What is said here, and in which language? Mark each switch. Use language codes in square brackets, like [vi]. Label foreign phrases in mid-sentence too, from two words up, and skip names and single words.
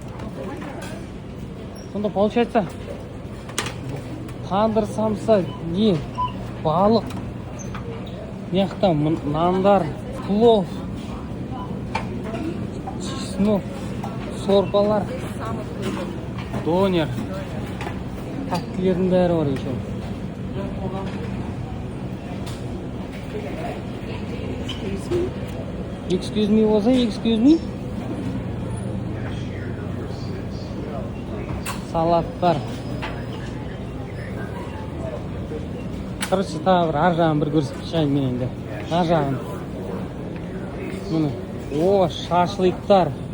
[kk] Сонда получается тандыр самса, не, балық. Мына жақта нандар, плов, чеснок, сорпалар, донер. Тәттілердің бәрі бар еще. [en] Excuse me, was I? Excuse me? [kk] Салаттар. Короче, тағы бір ар жағын бір көрсіп шайын мен енді. Ар жағын. О, шашлыктар.